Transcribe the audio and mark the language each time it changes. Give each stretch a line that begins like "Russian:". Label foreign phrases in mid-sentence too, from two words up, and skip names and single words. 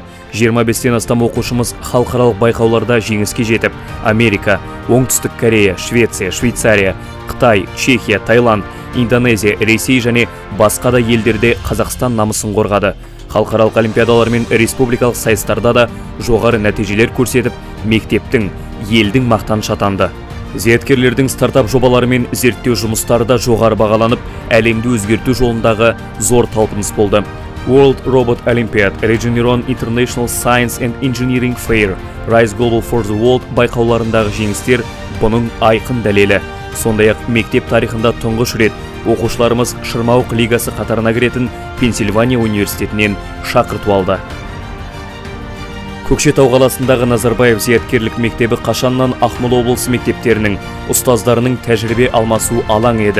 Kazakh: 25-тен астам оқушымыз халықаралық байқауларда жеңіске жетіп, Америка, Оңтүстік Корея, Швеция, Швейцария, Қытай, Чехия, Таиланд, Индонезия, Ресей және басқа да елдерде Қазақстан намысын қорғады. Халықаралық олимпиадалар мен республикалық сайыстарда да жоғары нәтижелер көрсетіп, мектептің, елдің мақтанышы атанды. Зияткерлердің стартап жобалары мен зерттеу жұмыстары да жоғары бағаланып, әлемді өзгерту жолындағы зор талпыныс болды. World Robot Olympiad, Regeneron International Science and Engineering Fair, Rise Global for the World байқауларындағы жеңістер бұның айқын дәлелі. Сондай-ақ мектеп тарихында тұңғыш рет оқушыларымыз Шырмауық лигасы қатарына кіретін Пенсильвания университетінен шақырту алды. Көкшетау қаласындағы Назарбаев зияткерлік мектебі қашаннан Ақмола облысы мектептерінің ұстаздарының тәжірибе алмасу алаң еді.